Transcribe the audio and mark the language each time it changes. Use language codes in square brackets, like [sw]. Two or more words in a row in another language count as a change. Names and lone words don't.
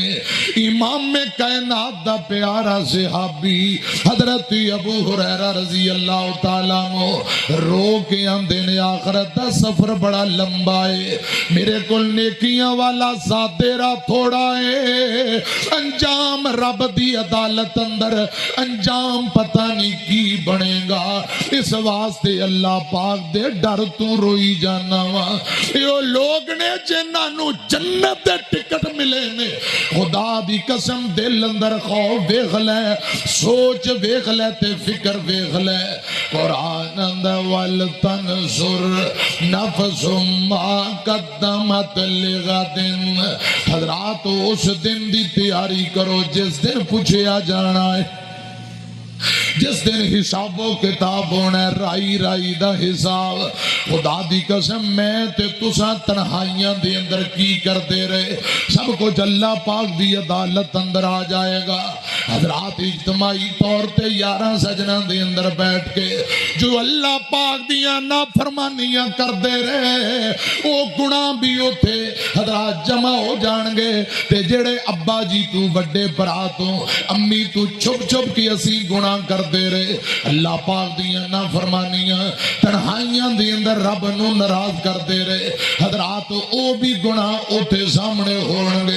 [pa] امام میں کائنات دا پیارا صحابی حضرت ابو ہریرہ [ar] رضی اللہ تعالیٰ عنہ [pa] رو کے آندے نے، آخرت دا سفر بڑا لمبا ہے، میرے کل نیکیاں والا ساتھ تھوڑا ہے، انجام رب دی عدالت اندر انجام پتہ نہیں کی بنے گا، اس واسطے اللہ پاک دے ڈر تو روئی جانا وا۔ یہ لوگ نے جنہاں نو جنت دے ٹکٹ ملے نے، خدا دی قسم دل اندر خوف ویکھ لے، سوچ ویکھ لے تے فکر ویکھ لے۔ قرآن اندر [ar] وَلْتَنْظُرْ نَفْسٌ مَّا قَدَّمَتْ لِغَدٍ، [pa] حضرات اس دن دی تیاری کرو جس دن پوچھیا جانا ہے، جس دن حساب و کتاب ہونا ہے، رائی رائی دا حساب۔ خدا دی قسم میں تے تساں تنہائیاں دے اندر کی کرتے رہے، سب کچھ اللہ پاک دی عدالت اندر آ جائے گا۔ حضرات اجتماعی طور تے 11 سجنہ دے اندر بیٹھ کے جو اللہ پاک دیاں نافرمانیاں کردے رہے، وہ گناہ بھی ہوتے حضرات جمع ہو جان گے، تے جڑے ابا جی تو بڑے برا تو امی تو چھپ چھپ کی اسی گناہ کر دے رہے، اللہ پاک دیاں نافرمانیاں تنہائیاں دے اندر رب نو ناراض کر دے رہے، حضرات او بھی گناہ اوتے سامنے ہونگے۔